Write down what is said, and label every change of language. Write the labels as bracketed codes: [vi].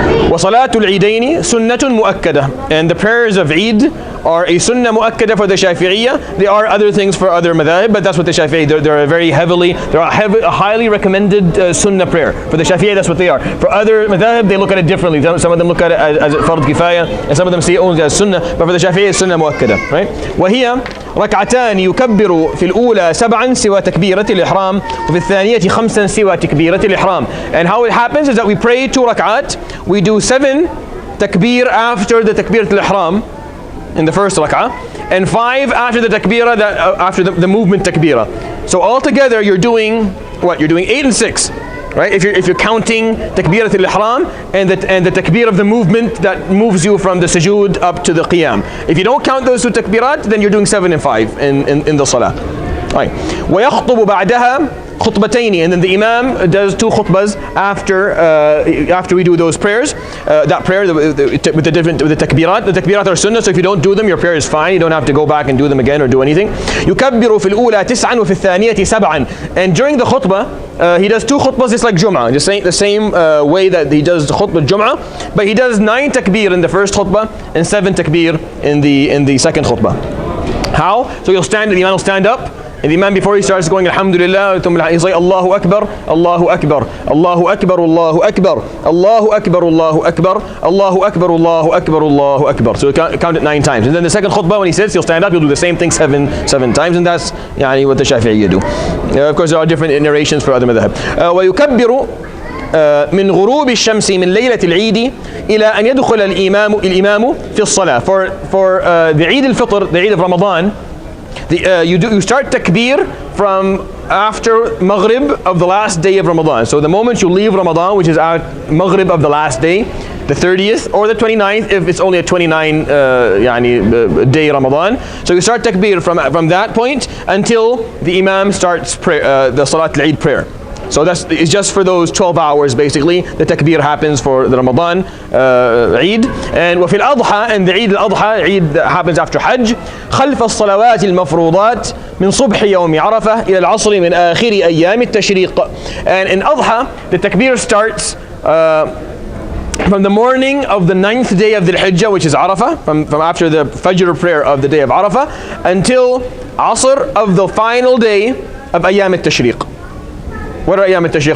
[ar] وصلاة العيدين سنة مؤكدة, [en] and the prayers of Eid are a sunnah mu'akkada for the Shafi'iyya. There are other things for other madhab, but that's what the Shafi'i, they're a highly recommended sunnah prayer. For the Shafi'i, that's what they are. For other madhab, they look at it differently. Some of them look at it as fard kifaya, and some of them see it only as sunnah, but for the Shafi'i, it's sunnah mu'akkada, right? [ar] وهي ركعتان يكبر في الأولى 7 سوى تكبيرة الإحرام وفي الثانية 5 سوى تكبيرة الإحرام. [en] And how it happens is that we pray 2 rak'at, we do 7 takbir after the takbiratul ihram in the first rak'ah, and 5 after the takbirah, after the movement takbirah. So altogether you're doing what? You're doing 8 and 6, right? If you're counting takbiratul ihram and the takbir of the movement that moves you from the sujood up to the qiyam. If you don't count those 2 takbirat, then you're doing 7 and 5 in the salah. Right. [ar] ويخطب بعدها [en] khutbataini, and then the imam does 2 khutbas after we do those prayers. That prayer with the takbirat. The takbirat are sunnah, so if you don't do them, your prayer is fine. You don't have to go back and do them again or do anything. [ar] يكبر في الأولى 9 وفي الثانية 7. [en] And during the khutbah, he does 2 khutbas just like Jum'ah, just the same way that he does khutbah Jum'ah, but he does 9 takbir in the first khutbah and 7 takbir in the second khutbah. How? So the imam will stand up, and the imam, before he starts going Alhamdulillah, he's like Allahu Akbar, Allahu Akbar, Allahu Akbar, Allahu Akbar, Allahu Akbar, Allahu Akbar, Allahu Akbar, Allahu Akbar, Allahu Akbar. So count it 9 times. And then the second khutbah, when he sits, he'll stand up, he'll do the same thing 7 times, and that's what the Shafi'iyya do. Of course, there are different narrations for other madhab. [ar] ويكبر من غروب الشمس من ليلة العيد إلى أن يدخل الإمام في الصلاة. [en] For the Eid al-Fitr, the Eid of Ramadan, you start takbir from after Maghrib of the last day of Ramadan. So the moment you leave Ramadan, which is at Maghrib of the last day, the 30th or the 29th, if it's only a 29 day Ramadan. So you start takbir from that point until the Imam starts the Salat al-Eid prayer. So it's just for those 12 hours basically. The takbir happens for the Ramadan Eid. [ar] And وفي الأضحى, [en] and the Eid al-Adha, Eid that happens after Hajj, [ar] خلف الصلوات المفروضات من صبح يوم عرفة إلى العصر من آخر أيام التشريق. [en] And in Adha, the takbir starts from the morning of the 9th day of the Hijjah, which is Arafah, from after the Fajr prayer of the day of Arafah, until Asr of the final day of Ayyam al-Tashriq. What are Ayyam al-Tashriq?